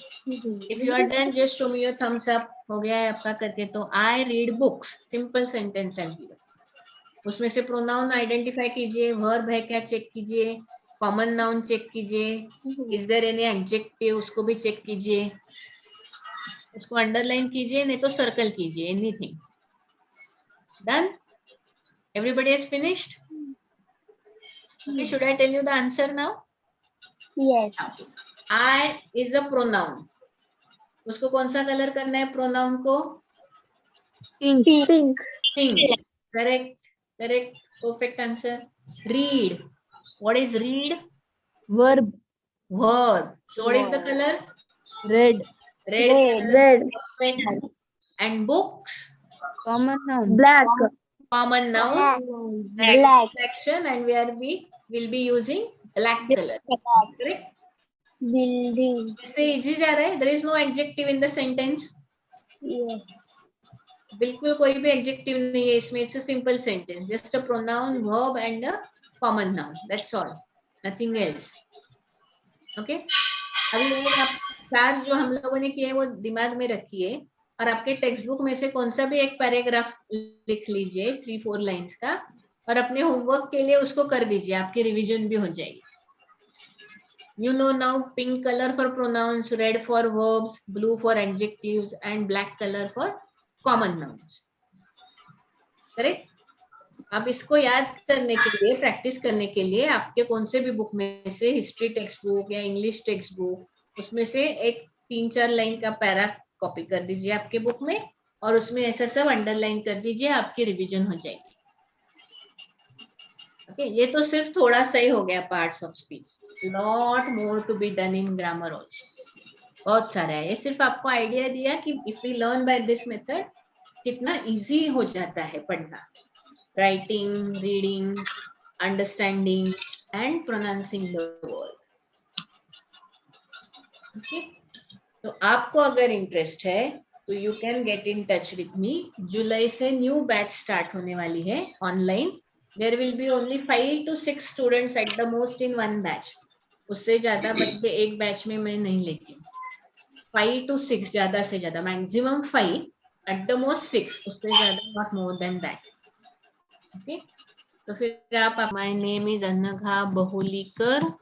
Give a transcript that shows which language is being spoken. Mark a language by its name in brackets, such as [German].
[English] If you are done, just show me your thumbs up. [Hindi] हो गया है आपका करके. तो I read books, simple sentence है. उसमें से प्रोनाउन आइडेंटिफाई कीजिए, वर्ब है क्या चेक कीजिए, कॉमन नाउन चेक कीजिए, [English] is there any adjective [Hindi] उसको भी चेक कीजिए, उसको अंडरलाइन कीजिए, नहीं तो सर्कल कीजिए. [English] Anything. Done? Everybody has finished? Okay, should I tell you the answer now? Yes. I is a pronoun. उसको कौन सा colour करना है pronoun को? Pink. Pink. Correct. Correct. Perfect answer. Read. What is read? Verb. Verb. So what is the color? Red. Red. Red. Perfect. And books? Common noun. Black. Common noun. Black. Section, and where we will be using black color. Correct. Building. [Hindi] इससे easy जा रहा है. [English] There is no adjective in the sentence. Yes. [Hindi] बिल्कुल कोई भी adjective नहीं है इसमें. [English] It's a simple sentence, just a pronoun, verb and a common noun. That's all, nothing else. [Hindi] Okay, अभी ये आप चार जो हम लोगों ने किए वो दिमाग में रखिए और आपके टेक्स्ट बुक में से कौन सा भी एक पैराग्राफ लिख लीजिए 3-4 लाइंस का और अपने होमवर्क के लिए उसको कर दीजिए. आपकी रिवीजन भी हो जाएगी. [English] You know now pink color for pronouns, red for verbs, blue for adjectives and black color for common nouns. Correct? [Hindi] अब इसको याद करने के लिए, प्रैक्टिस करने के लिए आपके कौन से भी बुक में से, हिस्ट्री टेक्स्ट बुक या इंग्लिश टेक्स्ट बुक, उसमें से एक 3-4 लाइन का पैरा कॉपी कर दीजिए आपके बुक में और उसमें ऐसा सब अंडरलाइन कर दीजिए. आपकी रिवीजन हो जाएगी. ओके, ये तो सिर्फ थोड़ा सा ही हो गया parts of speech. [English] Lot more to be done in grammar also. [Hindi] बहुत सारा है. ये सिर्फ आपको आइडिया दिया कि [English] if we learn by this method [Hindi] कितना इजी हो जाता है पढ़ना. [English] Writing, reading, understanding and pronouncing the word. Okay, [Hindi] तो आपको अगर इंटरेस्ट है तो [English] You can get in touch with me. [Hindi] जुलाई से न्यू बैच स्टार्ट होने वाली है online. [English] There will be only 5 to 6 students at the most in one batch. [Hindi] उससे ज्यादा बच्चे एक बैच में मैं नहीं लेती हूँ. [English] 5 to 6, [Hindi] ज्यादा से ज्यादा, [English] maximum 5, at the most 6, [Hindi] उससे ज्यादा, [English] not more than that. Okay? [Hindi] तो फिर आप, [English] my name is Anagha Bahulikar.